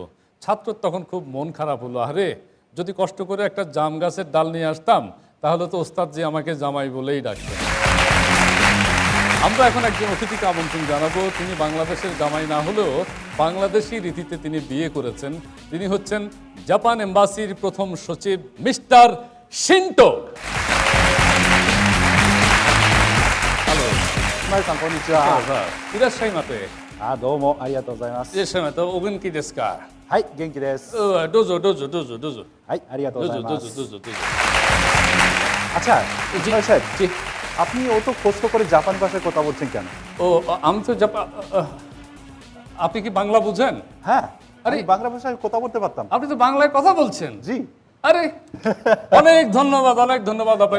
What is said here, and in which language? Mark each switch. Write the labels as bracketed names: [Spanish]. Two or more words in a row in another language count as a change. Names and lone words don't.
[Bangla] ছাত্র তখন খুব মন খারাপ হলো, আরে যদি কষ্ট করে একটা জাম গাছের ডাল নিয়ে আসতাম তাহলে তো উস্তাদজি আমাকে জামাই বলেই ডাকতেন। আমরা এখন একজন অতিথিকে আমন্ত্রণ জানাবো। তিনি বাংলাদেশের জামাই না হলেও বাংলাদেশি রীতিতে তিনি বিয়ে করেছেন। তিনি হচ্ছেন জাপান এম্বাসির প্রথম সচিব মিস্টার শিন্টো। হ্যালো, [Japanese] 前さんこんにちは。いらっしゃいませ. どうもありがとうございます。いらっしゃいませ、お元気ですか? はい、元気です。どうぞ どうぞ どうぞ どうぞはい、ありがとうござ ডোজো いま ডোজো す。どうぞ どうぞ. [Bangla] আচ্ছা, ইসমাইল সাহেব, জি। আপনি অত কষ্ট করে জাপানি ভাষায় কথা বলছেন কেন? ও, আমি তো জাপান। আপনি কি বাংলা বুঝেন? হ্যাঁ, আরে- আমি বাংলা ভাষায় কথা বলতে পারতাম। আপনি তো বাংলায় কথা বলছেন। জি, আরে অনেক ধন্যবাদ, অনেক ধন্যবাদ আপনাকে।